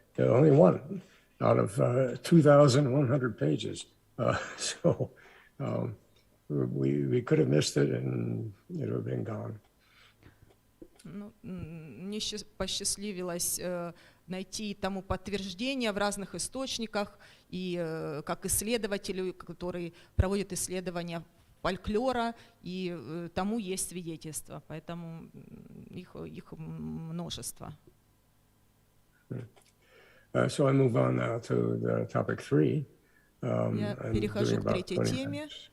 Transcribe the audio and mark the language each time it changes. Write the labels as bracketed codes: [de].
[en] Only one out of 2,100 pages. So we could have missed it and it would have been gone. [ru] Ну, мне посчастливилось найти тому подтверждение в разных источниках, и как исследователю, который проводит исследования фольклора, и тому есть свидетельства, поэтому их множество. [en] So I move on now to the topic 3. [ru] Я перехожу к третьей теме.